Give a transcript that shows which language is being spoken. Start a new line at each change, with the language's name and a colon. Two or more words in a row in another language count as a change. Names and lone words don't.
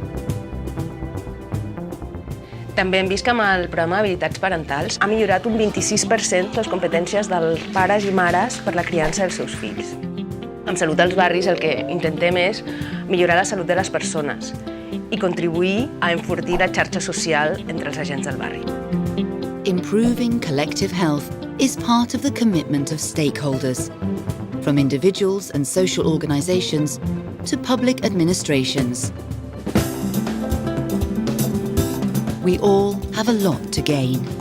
Catalan: També hem vist que amb el programa d'habilitats parentals ha millorat un 26% les competències dels pares i mares per la criança dels seus fills. Amb Salut als Barris el que intentem és millorar la salut de les persones i contribuir a enfortir la xarxa social entre els agents del barri.
English: Improving collective health is part of the commitment of stakeholders, from individuals and social organisations to public administrations. We all have a lot to gain.